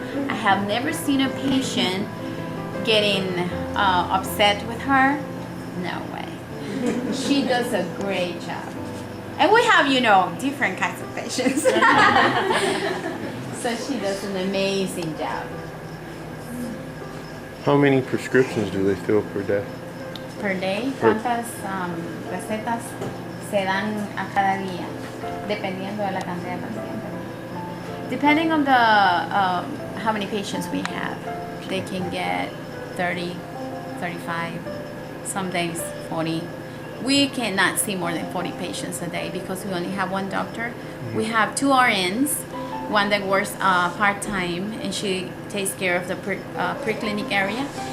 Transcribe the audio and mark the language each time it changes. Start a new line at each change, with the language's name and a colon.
English: I have never seen a patient getting upset with her. No way. She does a great job. And we have, you know, different kinds of patients. So she does an amazing job. How many prescriptions do they fill per day? Per day,
Spanish: ¿cuántas recetas se dan a cada día, dependiendo de la cantidad de pacientes.
English: Depending on the how many patients we have, they can get 30, 35, some days 40. We cannot see more than 40 patients a day because we only have one doctor. We have 2 RNs, one that works part-time and she takes care of the pre-clinic area.